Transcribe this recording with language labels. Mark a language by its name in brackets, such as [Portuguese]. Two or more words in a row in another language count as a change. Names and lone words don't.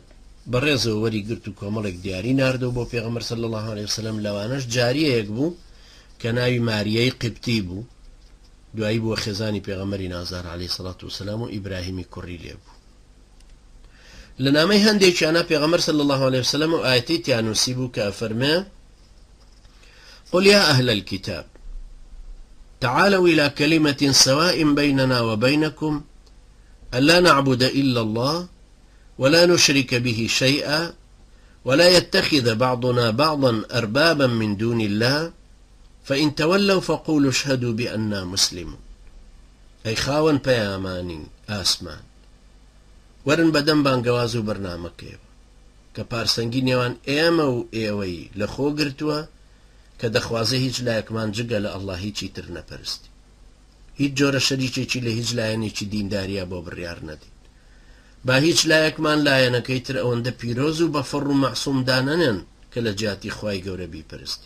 [Central Kurdish] بەڕێزەوە وەری گرت و کۆمەڵێک دیاری ناردەوە بۆ پێغەمبەر [Arabic] صلی الله عليه وسلم. [Central Kurdish] لەوانەش جاریەیەک بوو کە ناوی ماریەی قبتی بوو، دوایی بووە خێزانی پێغەمبەری نازار [Arabic] عەلەیهی سەڵات وسەلام [Central Kurdish] و ئیبراهیمی کوڕی لێ بوو. لە نامەی هەندێکیانە پێغەمبەر [Arabic] صلی الله عليه وسلم [Central Kurdish] و ئاەتەی تیانووسی بوو کە ئەفەرمێ: [Arabic] قل يا أهل الكتاب تعالوا إلى كلمة سواء بيننا وبينكم ألا نعبد إلا الله ولا نشرك به شيئا ولا يتخذ بعضنا بعضا أربابا من دون الله فإن تولوا فقولوا اشهدوا بأننا مسلمون. [Central Kurdish] أي خاون پەیامانی ئاسمان، وەرن بەدەم بانگەواز و بەرنامەکەیەوە کە پارسەنگی نێوان ئێمە و ئێوەی لە خۆ گرتووە کە دەخوازێ هیچ لایەکمان جگە لە ئەڵڵا هیچی تر نەپەرستی، هیچ جۆرە شەریکێکی لە هیچ لایەنێکی دینداریە بۆ بڕیار نەدین، با هیچ لایەکمان لایەنەکەی تر ئەوەندە پیرۆز و بەفڕ و مەعسووم دانەنێن کە لە جیاتی خوای گەورە بیپەرستین.